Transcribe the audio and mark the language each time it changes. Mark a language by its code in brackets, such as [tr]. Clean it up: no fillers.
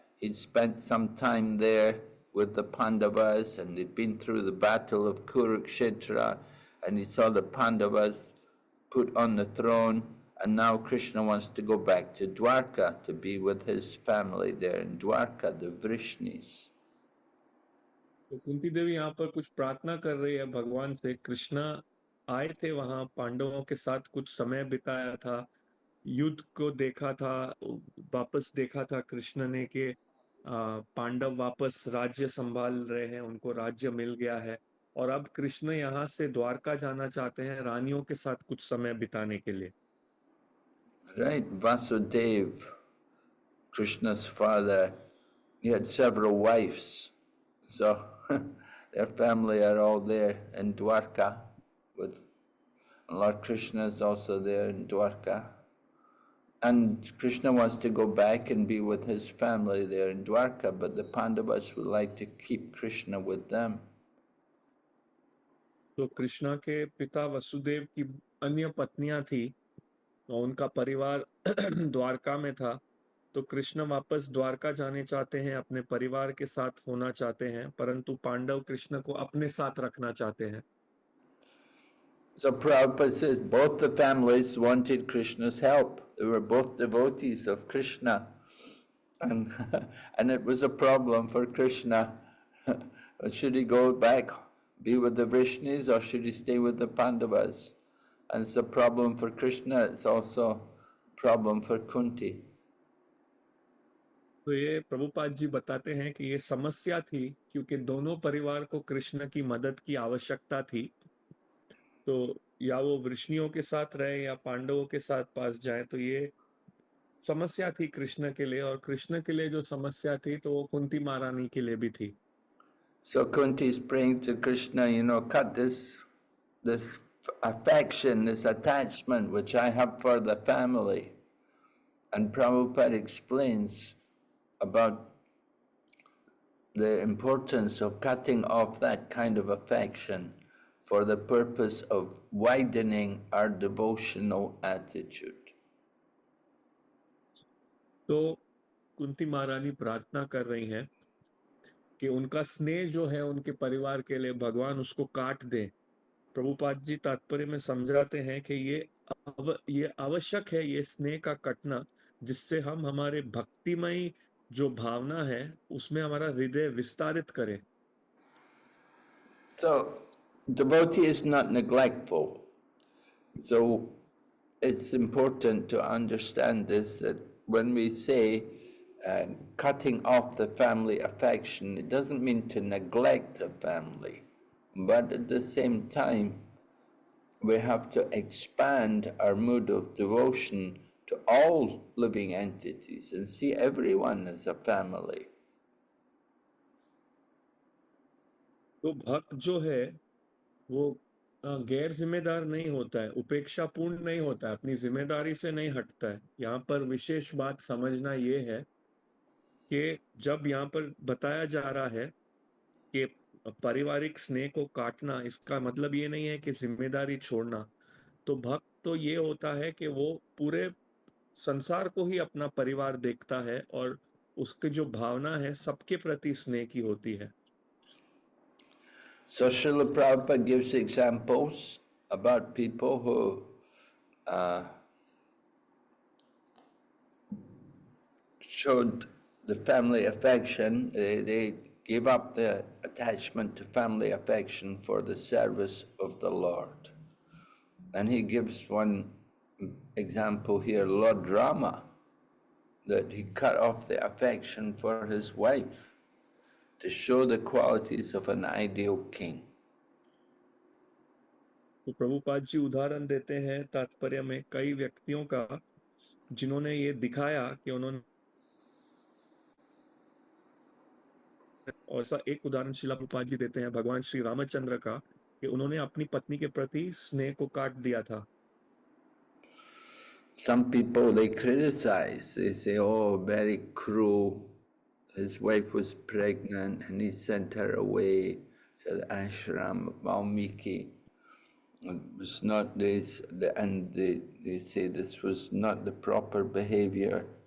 [en] He'd spent some time there with the Pandavas, and they'd been through the battle of Kurukshetra, and he saw the Pandavas put on the throne. And now Krishna wants to go back to Dwarka to be with his family there in Dwarka, the Vrishnis. [hi] तो कुंती देवी यहाँ पर कुछ प्रार्थना कर रही है भगवान से। कृष्णा आए थे वहां, पांडवों के साथ कुछ समय बिताया था, युद्ध को देखा था, वापस देखा था कृष्ण ने कि पांडव वापस राज्य संभाल रहे हैं, उनको राज्य मिल गया है, और अब कृष्ण यहाँ से द्वारका जाना चाहते हैं रानियों के साथ कुछ समय बिताने के लिए। [en] Right, Vasudev, Krishna's father, he had several wives, so their family are all there in Dwarka, with Lord Krishna is also there in Dwarka. And Krishna wants to go back and be with his family there in Dwarka, but the Pandavas would like to keep Krishna with them. [hi] तो कृष्णा के पिता वसुदेव की अन्य पत्नियां थी, तो उनका परिवार द्वारका में था, तो कृष्ण वापस द्वारका जाने चाहते हैं, अपने परिवार के साथ होना चाहते हैं, परंतु पांडव कृष्ण को अपने साथ रखना चाहते हैं। [en] So Prabhupada says both the families wanted Krishna's help. They were both devotees of Krishna. And, and it was a problem for Krishna. Should he go back, be with the Vrishnis, or should he stay with the Pandavas? And it's a problem for Krishna, it's also a problem for Kunti. [hi] तो ये प्रभुपाद जी बताते हैं कि ये समस्या थी, क्योंकि दोनों परिवार को कृष्ण की मदद की आवश्यकता थी। तो या वो वृष्णियों के साथ रहे या पांडवों के साथ पास जाए, तो ये समस्या थी कृष्ण के लिए, और कृष्ण के लिए जो समस्या थी तो वो कुंती महारानी के लिए भी थी। [en] So Kunti is praying to Krishna, cut this affection, this attachment which I have for the family. And Prabhupada explains about the importance of cutting off that kind of affection for the purpose of widening our devotional attitude. [hi] तो कुंती महारानी प्रार्थना कर रही हैं कि उनका स्नेह जो है उनके परिवार के लिए भगवान उसको काट दे। प्रभुपाद जी तात्पर्य में समझाते हैं कि ये आवश्यक है, ये स्नेह का कटना, जिससे हम हमारे भक्तिमय जो भावना है उसमें हमारा हृदय विस्तारित करें। [en] So, devotee is not neglectful. So, it's important to understand this, that when we say cutting off the family affection, it doesn't mean to neglect the family, but at the same time, we have to expand our mood of devotion to all living entities and see everyone as a family. [hi] तो भक्त जो है वो गैर जिम्मेदार नहीं होता है, उपेक्षा पूर्ण नहीं होता है, अपनी जिम्मेदारी से नहीं हटता है। यहाँ पर विशेष बात समझना ये है कि जब यहाँ पर बताया जा रहा है कि पारिवारिक स्नेह को काटना, इसका मतलब ये नहीं है कि जिम्मेदारी छोड़ना। तो भक्त तो ये होता है कि वो पूरे संसार को ही अपना परिवार देखता है और उसकी जो भावना है सबके प्रति स्नेह की होती है। [en] So Srila Prabhupada gives examples about people who showed the family affection. They gave up the attachment to family affection for the service of the Lord. And he gives one example here, Lord Rama, that he cut off the affection for his wife to show the qualities of an ideal king. [hi] तो प्रभुपाद जी उदाहरण देते हैं तात्पर्य में कई व्यक्तियों का जिन्होंने ये दिखाया कि उन्होंने, और ऐसा एक उदाहरण शिला प्रभुपाद जी देते हैं भगवान श्री रामचंद्र का कि उन्होंने अपनी पत्नी के प्रति स्नेह को काट दिया था। [en] Some people, they criticize, they say, oh, very cruel. His wife was pregnant and he sent her away to the ashram of Valmiki. It was not this, and they say this was not the proper behavior.